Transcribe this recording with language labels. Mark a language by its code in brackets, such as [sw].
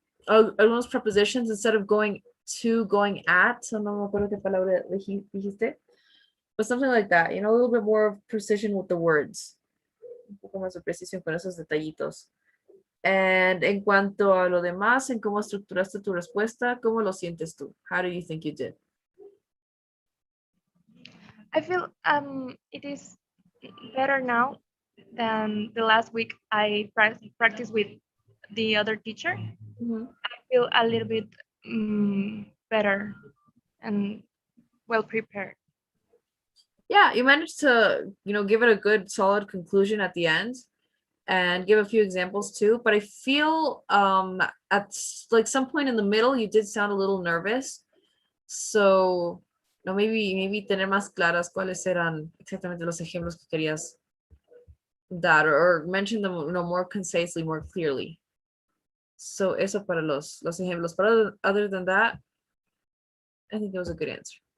[en] Algunos prepositions, instead of going to, going at, so [es] no me acuerdo qué palabra dijiste, [en] but something like that, a little bit more of precision with the words. [es] Un poco más de precisión con esos detallitos. And en cuanto a lo demás, en cómo estructuraste tu respuesta, ¿cómo lo sientes tú? [en] How do you think you did? I feel it is better now than the last week I practiced with the other teacher. I feel a little bit better and well prepared. Yeah, you managed to, give it a good solid conclusion at the end and give a few examples too. But I feel at like some point in the middle, you did sound a little nervous. [es] So, no, maybe tener más claras cuáles eran exactamente los ejemplos que querías dar, [en] or mention them, more concisely, more clearly. [es] So eso para los ejemplos. [en] But other than that, I think it was a good answer.